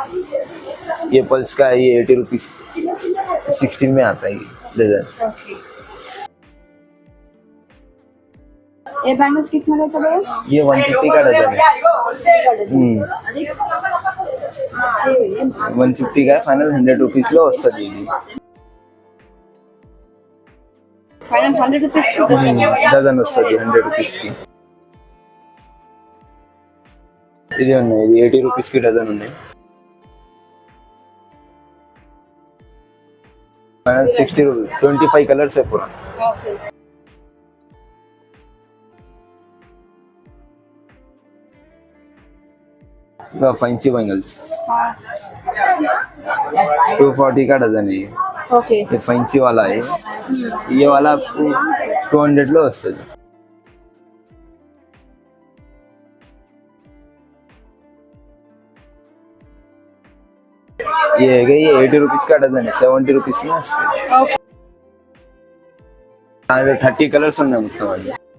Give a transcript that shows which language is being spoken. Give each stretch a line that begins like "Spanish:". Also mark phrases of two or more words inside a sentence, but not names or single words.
Hindi: ये पल्स का है, ये 80 रुपीस 16 में आता है ये डजन। ये बैंगल्स कितना रहता है? ये 150 का डजन है। 150 का फाइनल 100 रुपीस
Telugu: లో వస్తుంది ఇది.
Hindi: फाइनल 100 रुपीस की
Telugu: డజన్ వస్తుంది 100 రూపీస్ కి. ఇది ఉన్నాయి, ఇది 80 రూపీస్ కి డజన్ ఉన్నాయి.
Hindi: फाइनल 60 रुपीस, 25 कलर्स है पूरा. ओके.
English: fancy bangles
Hindi: 240 का डजन है ये. ओके. ये फैंसी वाला है. ये वाला आपको
Telugu: 200 లో వస్తుంది.
Hindi: ये 80 रुपीस का डजन है, 70 रुपीस में వస్తుంది.
Telugu: 30 కలర్స్ ఉన్నాయి మొత్తం. అది